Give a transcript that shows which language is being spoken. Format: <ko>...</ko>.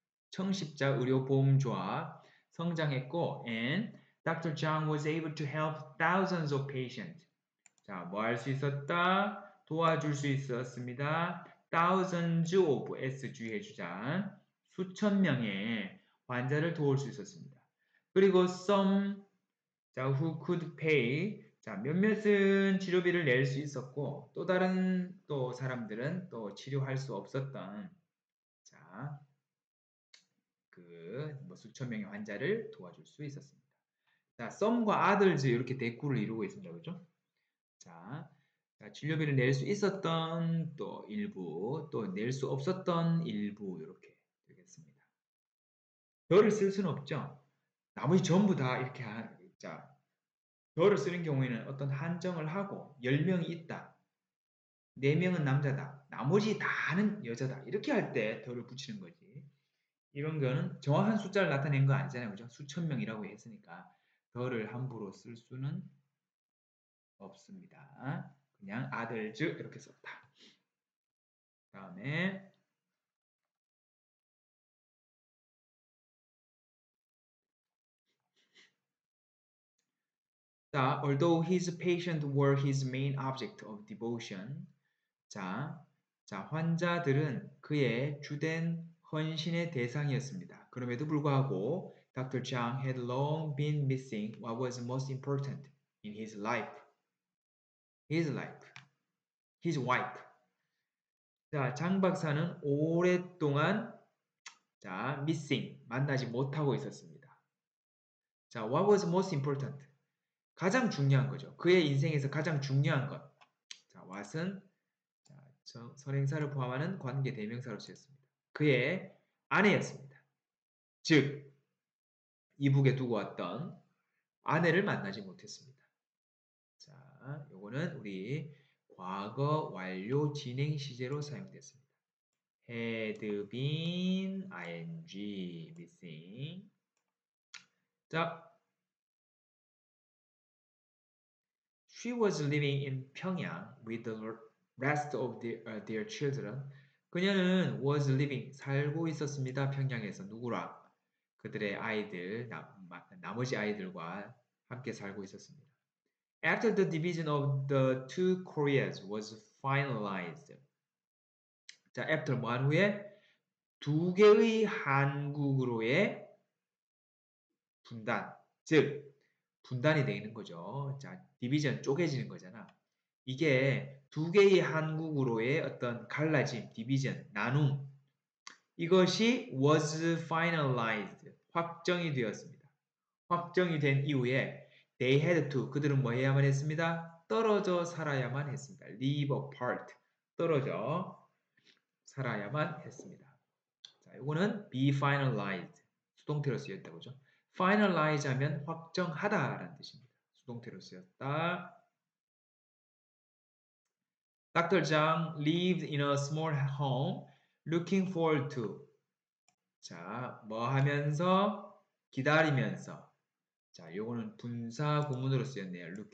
<ko>청십자 의료보험조합 성장했고</ko> <en>and Dr. Zhang was able to help thousands of patients.</en> <ko>자, 뭐 할 수 있었다? 도와줄 수 있었습니다.</ko> <en>thousands of SG</en> <ko>해주자. 수천 명의 환자를 도울 수 있었습니다. 그리고 some 자,</ko> <en>who could pay</en> <ko>자, 몇몇은 치료비를 낼 수 있었고 또 다른 또 사람들은 또 치료할 수 없었던 자, 뭐 수천 명의 환자를 도와줄 수 있었습니다. 자, some과 others 이렇게 대꾸를 이루고 있습니다. 그죠? 자, 진료비를 낼 수 있었던 또 일부, 또 낼 수 없었던 일부 이렇게 되겠습니다. 더를 쓸 수는 없죠. 나머지 전부 다 이렇게 자, 더를 쓰는 경우에는 어떤 한정을 하고 10명이 있다. 4명은 남자다. 나머지 다는 여자다. 이렇게 할 때 더를 붙이는 거지. 이런 거는 정확한 숫자를 나타낸 거 아니잖아요. 그죠? 수천 명이라고 했으니까 더를 함부로 쓸 수는 없습니다. 그냥 others 이렇게 썼다. 다음에 자,</ko> <en>although his patients were his main object of devotion.</en> <ko>자, 환자들은 그의 주된 헌신의 대상이었습니다. 그럼에도 불구하고 Dr.</ko> <en>Chang had long been missing what was most important in his life. His life. His wife.</en> <ko>자, 장 박사는 오랫동안 자,</ko> <en>missing,</en> <ko>만나지 못하고 있었습니다.</ko> <en>자, what was most important?</en> <ko>가장 중요한 거죠. 그의 인생에서 가장 중요한 것. 자, what은 자, 선행사를 포함하는 관계 대명사로 쓰였습니다. 그의 아내였습니다. 즉, 이북에 두고 왔던 아내를 만나지 못했습니다. 자, 요거는 우리 과거 완료 진행 시제로 사용됐습니다.</ko> <en>had been ing missing. 자, she was living in 평양 with the rest of their children.</en> <ko>그녀는</ko> <en>was living</en> <ko>살고 있었습니다. 평양에서 누구랑? 그들의 아이들 나머지 아이들과 함께 살고 있었습니다.</ko> <en>After the division of the two Koreas was finalized.</en> <ko>자, after 뭐한 후에 두 개의 한국으로의 분단, 즉 분단이 되는 거죠. 자, 디비전 쪼개지는 거잖아. 이게 두 개의 한국으로의 어떤 갈라짐, 디비전, 나눔 이것이 was finalized, 확정이 되었습니다. 확정이 된 이후에</ko> <en>they had to,</en> <ko>그들은 뭐 해야만 했습니다? 떨어져 살아야만 했습니다.</ko> <en>live apart,</en> <ko>떨어져 살아야만 했습니다. 자, 이거는 be finalized, 수동태로 쓰였다고 그죠? finalize 하면 확정하다라는 뜻입니다. 수동태로 쓰였다.</ko> <en>Dr. Zhang lived in a small home looking forward to.</en> <ko>자, 뭐 하면서? 기다리면서. 자, 요거는 분사 구문으로 쓰였네요.</ko>